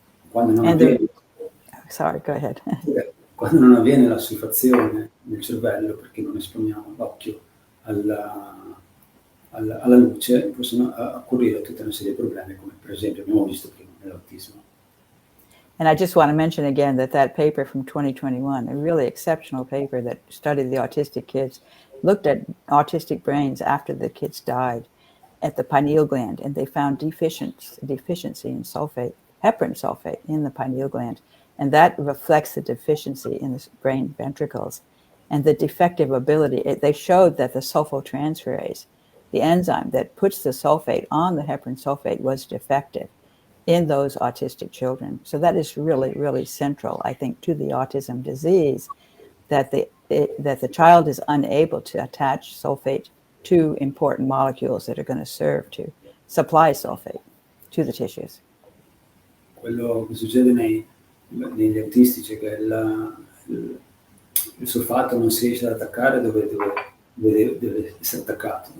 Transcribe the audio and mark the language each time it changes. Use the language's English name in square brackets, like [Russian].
[Italian] Quando non avviene, [English] sorry, go ahead. [Italian] quando non avviene l'assuefazione nel cervello, perché non esponiamo l'occhio alla luce, possono occorrere tutta una serie di problemi, come per esempio abbiamo visto prima nell'autismo. [English] And I just want to mention again that paper from 2021, a really exceptional paper that studied the autistic kids, looked at autistic brains after the kids died at the pineal gland, and they found deficiency in sulfate, heparin sulfate in the pineal gland, and that reflects the deficiency in the brain ventricles and the defective ability. They showed that the sulfotransferase, the enzyme that puts the sulfate on the heparin sulfate, was defective in those autistic children. So that is really, really central, I think, to the autism disease, that the child is unable to attach sulfate to important molecules that are going to serve to supply sulfate to the tissues. [Italian] Quello che succede negli autistici è che il solfato non si riesce ad attaccare dove deve essere attaccato.